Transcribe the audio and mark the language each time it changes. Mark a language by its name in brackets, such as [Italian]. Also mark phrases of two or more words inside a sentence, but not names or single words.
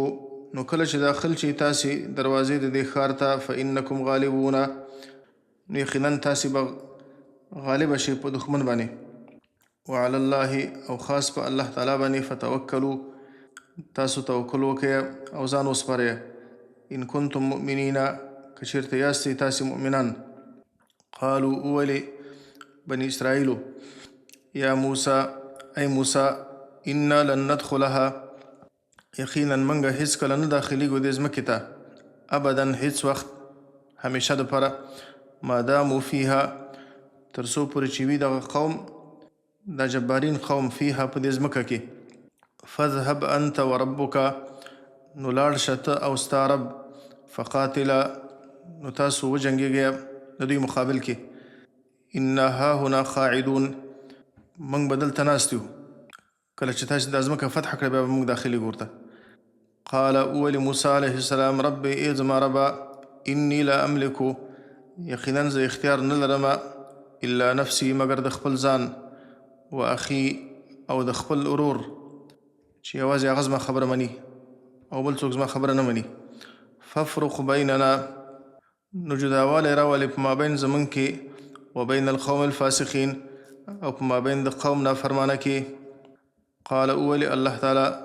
[Pashto] نو کله چې داخل شئ تاسې دروازې د دې ښار ته [Arabic] فانکم غالبون [Pashto] نو یقینا تاسې به غالبه شئ په دښمن باندې [Arabic] وعلى الله [Pashto] او خاص په الله تعالی باندې فتوکلوا تاسو توکل وکړئ او ځان وسپارئ [Arabic] ان کنتم مؤمنین [Pashto] که چېرته یاستئ تاسې مؤمنان قالوا اولي بني اسرائیلو [Arabic] یا موسی [Pashto] ای موسی [Arabic] انا لن [Pashto] ندخلها یقینا منګه هیڅکله نه داخلیږو دې ځمکې ته ابدا هیڅ وخت همیشه دپاره [Arabic] ما دامو فیها [Pashto] تر څو پورې چې وي دغه قوم دا جبارین قوم فیها په دې ځمکه کې فاذهب [Arabic] انت وربک [Pashto] نو لاړ شه ته او ستا رب فقاتله نو تاسو وجنګېږئ د دوی مقابل کې [Arabic] انا هاهنا قاعدون [Pashto] موږ به دلته ناست یو کله چې تاسې دا ځمکه فتح کړه بیا به موږ داخلېږو ورته قال اولي موسی [Arabic] علیه السلام [Pashto] ربي ای زما ربه [Arabic] انی لا املکو [Pashto] یقینا زه اختیار نه لرم [Arabic] الا نفسي [Pashto] مګر د خپل ځان و اخي او د خپل ورور چې یوازې هغه زما خبره مني او بل څوک زما خبره نه مني [Arabic] فافرق بیننا [Pashto] نو جداوالی راولې په مابین زمونږ کې [Arabic] وبین القوم الفاسقین [Pashto] او په مابین د قوم نافرمانه کې قال اولي الله تعالی